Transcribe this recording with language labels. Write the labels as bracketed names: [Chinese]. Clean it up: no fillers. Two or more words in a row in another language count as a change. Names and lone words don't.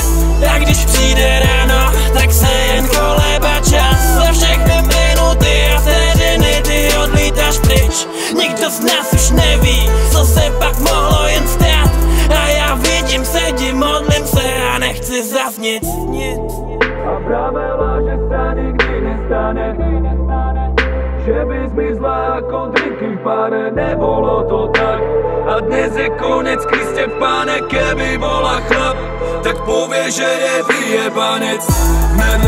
[Czech] A když přijde ráno, tak se jen kolébá čas. Za všechny minuty a vteřiny ty odlítáš pryč. Nikdo z nás už neví, co se pak mohlo jen stát. A já vidím, sedím, modlím se a nechci zasnit. [Slovak] A pravela, že sa nikdy nestane, že by zmizla ako drinky v bare. Nebolo to tak. [Czech] A dnes je konec, Kriste Pane. [Slovak] Keby bola chlap, tak povie, že je vyjebanec.